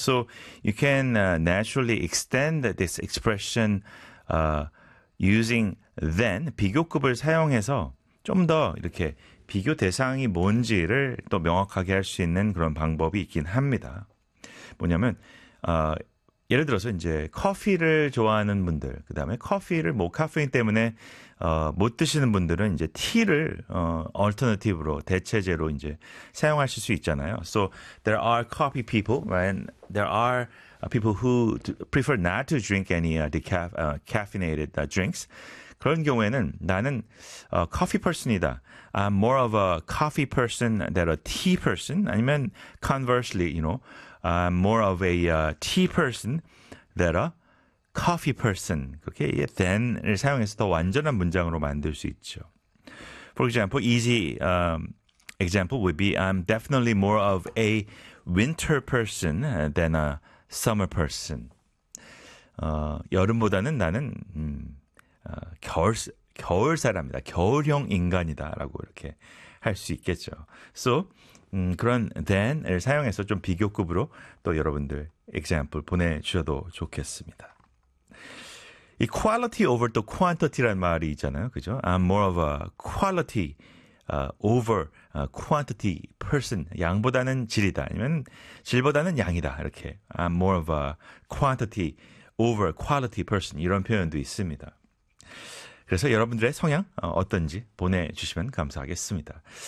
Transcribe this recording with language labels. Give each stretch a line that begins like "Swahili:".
English: So you can naturally extend this expression using then,
Korean: 비교급을 사용해서 좀 더 이렇게 비교 대상이 뭔지를 또 명확하게 할 수 있는 그런 방법이 있긴 합니다. 뭐냐면 예를 들어서 이제 커피를 좋아하는 분들, 그 다음에 커피를 뭐 카페인 때문에 못 드시는 분들은 이제 티를 alternative로 대체제로 이제 사용하실 수 있잖아요.
English: So there are coffee people and there are people who prefer not to drink any caffeinated drinks.
Korean: 그런 경우에는 나는 coffee person이다.
English: I'm more of a coffee person than a tea person. 아니면 conversely, you know, I'm more of a tea person than a coffee person.
Korean: 그렇게 이 than을 사용해서 더 완전한 문장으로 만들 수 있죠.
English: For example, easy example would be I'm definitely more of a winter person than a summer person.
Korean: 여름보다는 나는 겨울 사람이다. 겨울형 인간이다. 라고 이렇게 할 수 있겠죠. So, 그런 then을 사용해서 좀 비교급으로 또 여러분들 example 보내주셔도 좋겠습니다. 이 quality over 또 quantity란 말이 있잖아요. 그죠?
English: I'm more of a quality over quantity person.
Korean: 양보다는 질이다. 아니면 질보다는 양이다. 이렇게.
English: I'm more of a quantity over quality person.
Korean: 이런 표현도 있습니다. 그래서 여러분들의 성향 어떤지 보내주시면 감사하겠습니다.